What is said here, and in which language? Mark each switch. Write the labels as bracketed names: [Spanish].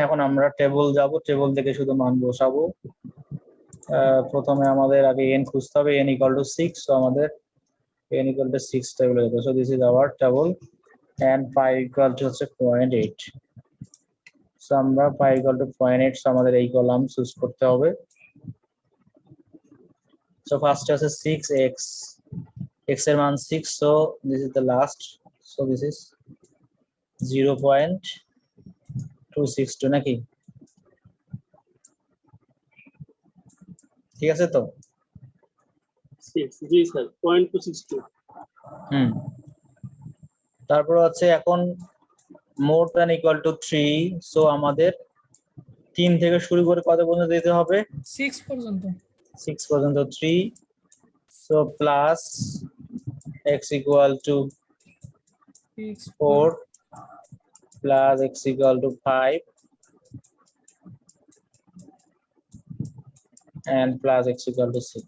[Bangla] এখন আমরা টেবল যাব, টেবল থেকে শুধু মান বসাবো। প্রথমে আমাদের আগে n খুঁজতে হবে, [English] n equal to 6, [Bangla] so আমাদের n equal to 6 টেবল হবে। [English] So this is our table and pi equal to [Bangla] হচ্ছে [English] 0.8। [Bangla] so আমরা [English] pi equal to 0.8, [Bangla] so আমাদের এই কলাম চুজ করতে হবে। [English] so first আছে 6x, x এর মান 6, so this is the last, so this is 0.262 [Bangla] নাকি, ঠিক আছে তো? 6, জি স্যার, 0.262। তারপর হচ্ছে এখন more than equal to 3, so আমাদের 3 থেকে শুরু করে কত পর্যন্ত দিতে হবে? 6 পর্যন্ত। [English] 6 [Bangla] পর্যন্ত [English] 3, so plus x equal to 4 plus x equal to 5 and plus x equal to 6।